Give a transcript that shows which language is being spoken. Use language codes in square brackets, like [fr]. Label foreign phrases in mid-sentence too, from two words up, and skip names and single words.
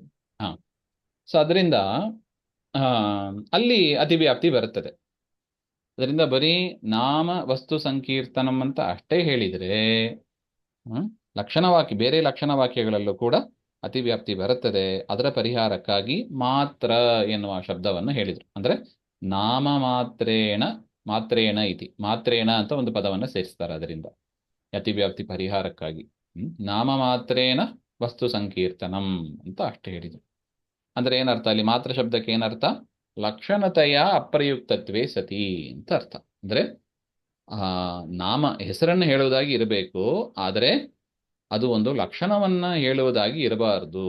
[kn] ಸೊ ಅದರಿಂದ ಅಲ್ಲಿ ಅತಿವ್ಯಾಪ್ತಿ ಬರುತ್ತದೆ. ಅದರಿಂದ ಬರೀ [sa] ನಾಮ ವಸ್ತು ಸಂಕೀರ್ತನಂ [kn] ಅಂತ ಅಷ್ಟೇ ಹೇಳಿದರೆ ಲಕ್ಷಣವಾಕ್ಯ, ಬೇರೆ ಲಕ್ಷಣ ವಾಕ್ಯಗಳಲ್ಲೂ ಕೂಡ ಅತಿವ್ಯಾಪ್ತಿ ಬರುತ್ತದೆ. ಅದರ ಪರಿಹಾರಕ್ಕಾಗಿ ಮಾತ್ರ ಎನ್ನುವ ಶಬ್ದವನ್ನು ಹೇಳಿದರು. ಅಂದ್ರೆ [sa] ನಾಮ ಮಾತ್ರೇಣ ಇತಿ, [kn] ಮಾತ್ರೇಣ ಅಂತ ಒಂದು ಪದವನ್ನು ಸೇರಿಸ್ತಾರೆ. ಅದರಿಂದ ಅತಿವ್ಯಾಪ್ತಿ ಪರಿಹಾರಕ್ಕಾಗಿ [sa] ನಾಮ ಮಾತ್ರೇಣ ವಸ್ತು ಸಂಕೀರ್ತನಂ [kn] ಅಂತ ಅಷ್ಟೇ ಹೇಳಿದರು. ಅಂದ್ರೆ ಏನರ್ಥ ಅಲ್ಲಿ? ಮಾತ್ರ ಶಬ್ದಕ್ಕೆ ಏನರ್ಥ? ಲಕ್ಷಣತೆಯ [sa] ಅಪ್ರಯುಕ್ತತ್ವೇ ಸತಿ [kn] ಅಂತ ಅರ್ಥ. ಅಂದ್ರೆ ನಾಮ ಹೆಸರನ್ನು ಹೇಳುವುದಾಗಿ ಇರಬೇಕು, ಆದರೆ ಅದು ಒಂದು ಲಕ್ಷಣವನ್ನ ಹೇಳುವುದಾಗಿ ಇರಬಾರದು.